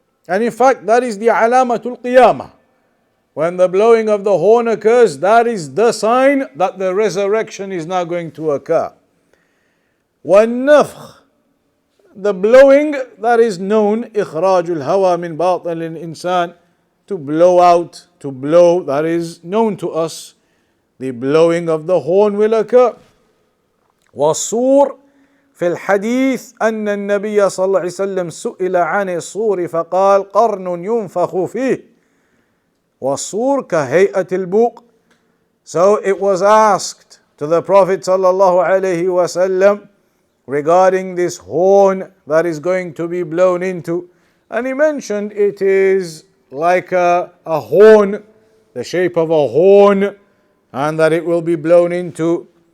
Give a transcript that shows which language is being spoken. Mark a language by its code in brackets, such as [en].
[en] And in fact, that is the alamatul qiyamah. When the blowing of the horn occurs, that is the sign that the resurrection is now going to occur. وَالنَّفْخ. The blowing, that is known, [ar] إخراج الهوى من باطن الإنسان. [en] To blow out, to blow, that is known to us. The blowing of the horn will occur. [ar] والصور. في الحديث أن النبي صلى الله عليه وسلم سئل عن الصور فقال قرن ينفخ فيه والصور كهيئة البوق. [en] So it was asked to the Prophet [ar] صلى الله عليه وسلم [en] regarding this horn that is going to be blown into, and he mentioned it is like a horn, the shape of a horn, and that it will be blown into.